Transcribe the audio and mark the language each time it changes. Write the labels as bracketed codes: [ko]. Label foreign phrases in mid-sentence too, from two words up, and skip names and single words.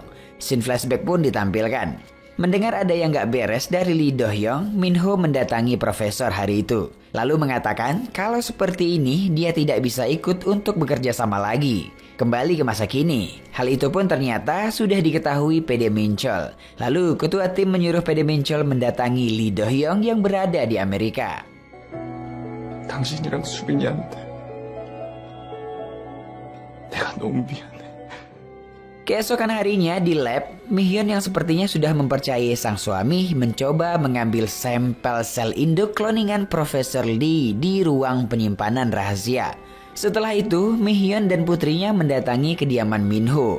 [en] Scene flashback [id] pun ditampilkan. Mendengar ada yang gak beres dari Lee Do-hyung, Min-ho mendatangi profesor hari itu. Lalu mengatakan kalau seperti ini dia tidak bisa ikut untuk bekerja sama lagi. Kembali ke masa kini. Hal itu pun ternyata sudah diketahui PD Min-chul. Lalu ketua tim menyuruh PD Min-chul mendatangi Lee Do-hyung yang berada di Amerika. [ko] 당신이랑 수빈이한테 내가 너무 미안해. [id] Keesokan harinya di lab, Mi-hyun yang sepertinya sudah mempercayai sang suami mencoba mengambil sampel sel induk kloningan Profesor Lee di ruang penyimpanan rahasia. Setelah itu, Mi-hyun dan putrinya mendatangi kediaman Min-ho.